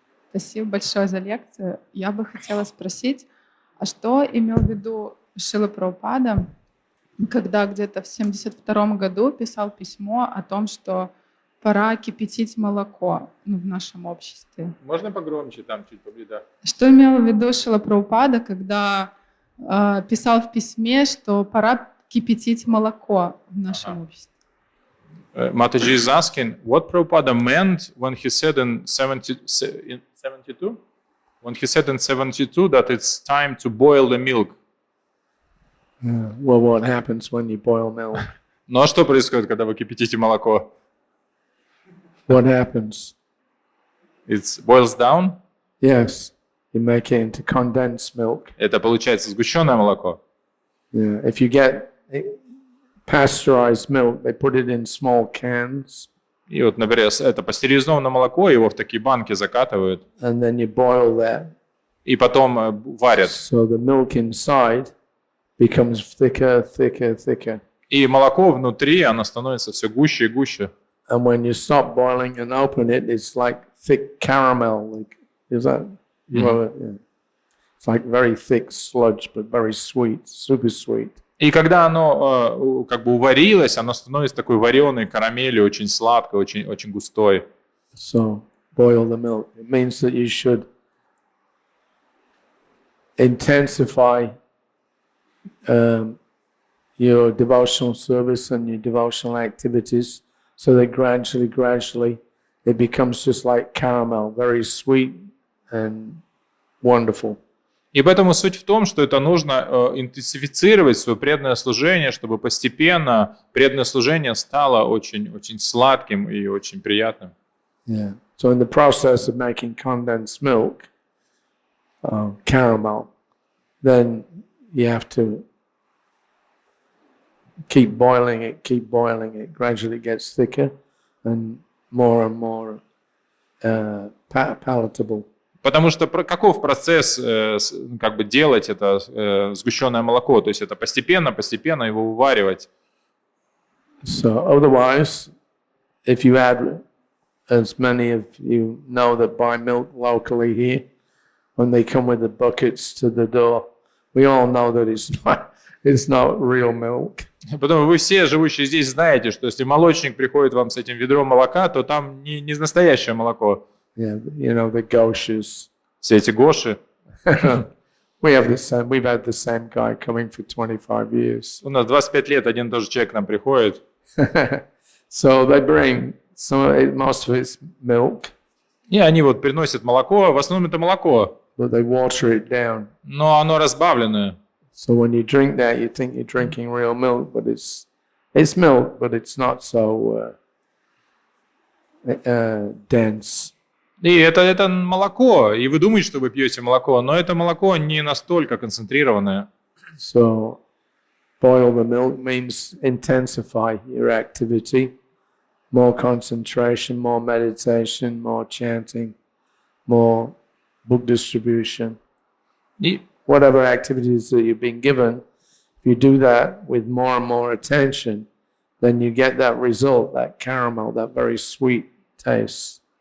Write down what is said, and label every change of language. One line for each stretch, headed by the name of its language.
Russian: Спасибо большое за лекцию. Я бы хотела спросить, а что имел в виду Шрила Прабхупада, когда где-то в 1972 году писал письмо о том, что пора кипятить молоко в нашем обществе? Можно погромче, там чуть поближе. Что имел в виду Шрила Прабхупада, когда писал в письме, что пора кипятить молоко в нашем обществе?
English: Mataji is asking what Prabhupada meant when he said in 72? When he said in 72 that it's time to boil the milk. Well, what happens when you boil milk?
Russian: Ну а что происходит, когда вы кипятите молоко?
English: What happens? It boils down? Yes, you make it into condensed milk.
Russian: Это получается сгущенное молоко.
English: Yeah, if you get pasteurized milk, they put it in small cans.
Russian: И вот, например, это пастеризованное молоко, его в такие банки закатывают.
English: And then you boil that.
Russian: И потом варят.
English: So the milk inside becomes thicker, thicker, thicker.
Russian: И молоко внутри, оно становится все гуще и гуще.
English: And when you stop boiling and open it, it's like thick caramel. Like, is that? Well, yeah. It's like very thick sludge, but very sweet, super sweet.
Russian: И когда оно как бы уварилось, оно становится такой вареной карамелью, очень сладкой, очень, очень густой.
English: So boil the milk. It means that you should intensify your devotional service and your devotional activities, so that gradually it becomes just like caramel, very sweet and wonderful.
Russian: И поэтому суть в том, что это нужно интенсифицировать свое преданное служение, чтобы постепенно преданное служение стало очень, очень сладким и очень приятным.
English: Yeah. So in the process of making condensed milk, caramel, then you have to keep boiling it. Gradually it gets thicker and more palatable.
Russian: Потому что каков процесс как бы делать это сгущенное молоко? То есть это постепенно его уваривать.
English: So otherwise, if you add, as many of you know that buy milk locally here, when they come with the buckets to the door, we all know that it's not real milk.
Russian: Потому вы все, живущие здесь, знаете, что если молочник приходит вам с этим ведром молока, то там не настоящее молоко.
English: Yeah, you know, the Gopis.
Russian: Все эти гоши.
English: We've had the same guy coming for 25 years.
Russian: У нас 25 лет один тоже человек к нам приходит.
English: So they bring most of it's milk.
Russian: И они вот приносят молоко, в основном это молоко.
English: But they water it down.
Russian: Но оно разбавленное.
English: So when you drink that, you think you're drinking real milk, but it's milk, but it's not so dense.
Russian: И это молоко, и вы думаете, что вы пьете молоко, но это молоко не настолько концентрированное.
English: So boil the milk means intensify your activity, more concentration, more meditation, more chanting, more book distribution.
Russian: И
English: Whatever activities that you've been given, if you do that with more and more attention, then you get that result, that caramel, that very sweet taste.